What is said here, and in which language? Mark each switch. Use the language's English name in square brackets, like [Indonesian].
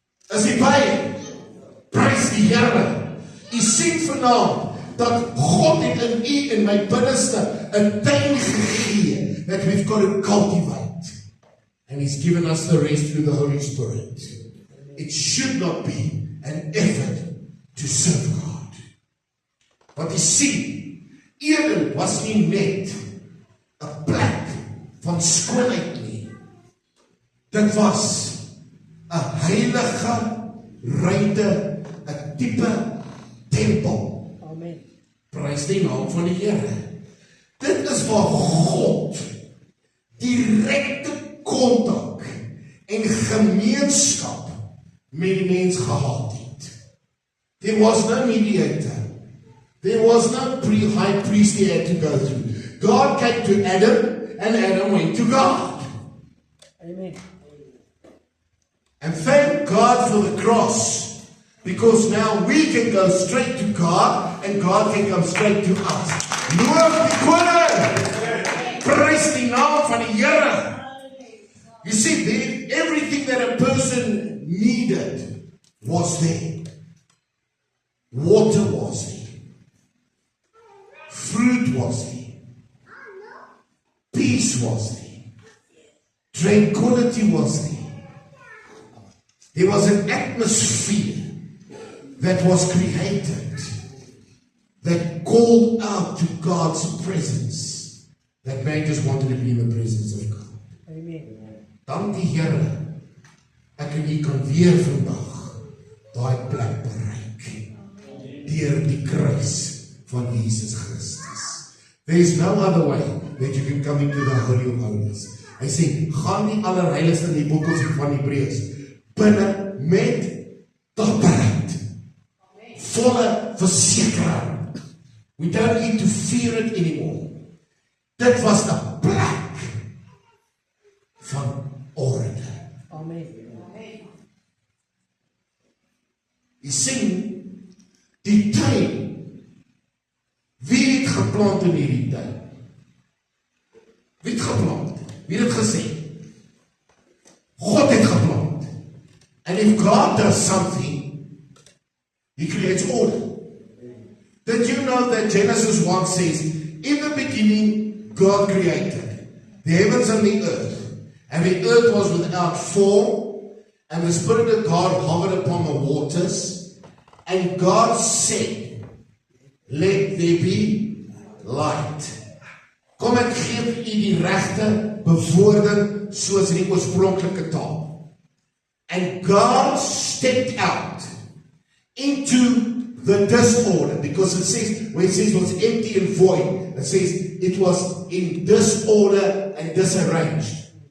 [English] As he paid. [Afrikaans] Prys die Here. U sien vanaand dat God het in u en my binneste 'n tuin gegee [English] that we've got to cultivate. And He's given us the rest through the Holy Spirit. It should not be an effort to serve God. [Afrikaans] Want u sien, Eden was nie net 'n plek van skoonheid nie. Dit was 'n heilige ruimte, 'n tipe tempel. Amen. Prys die naam van die Here. Dit is waar God direkte kontak en gemeenskap met die mens gehad het. [English] There was no mediator. There was no high priest he had to go through. God came to Adam and Adam went to God. Amen. And thank God for the cross. Because now we can go straight to God and God can come straight to us. [Afrikaans] Loof die Koning! Prys die naam van die Here! [English] You see, everything that a person needed was there. Water was there. Fruit was there. Peace was there. Tranquility was there. There was an atmosphere that was created, that called out to God's presence, that man just wanted to be in the presence of God. Amen. [Afrikaans] Dank die Here ek en jy kan weer vandag daai plek bereik deur die kruis van Jesus Christus. [English] There is no other way that you can come into the Holy of Holies. [Afrikaans] Hy sê, gaan die allerheiligste in die boekels van Hebreërs binne met dapperheid, volle versekering. [English] We don't need to fear it anymore. [Afrikaans] Dit was 'n plek van orde. Amen. Jy sien, die tuin, wie het geplant in hierdie tuin? Wie het geplant? Wie het gesê? God het geplant. [English] And if God does something, He creates order. Did you know that Genesis 1 says, in the beginning, God created the heavens and the earth, and the earth was without form, and the Spirit of God hovered upon the waters, and God said, let there be light. [Afrikaans] Kom ek gee vir u die regte bewoording soos in die oorspronklike taal. [English] And God stepped out into the disorder, because it says, when it says it was empty and void, it says it was in disorder and disarranged.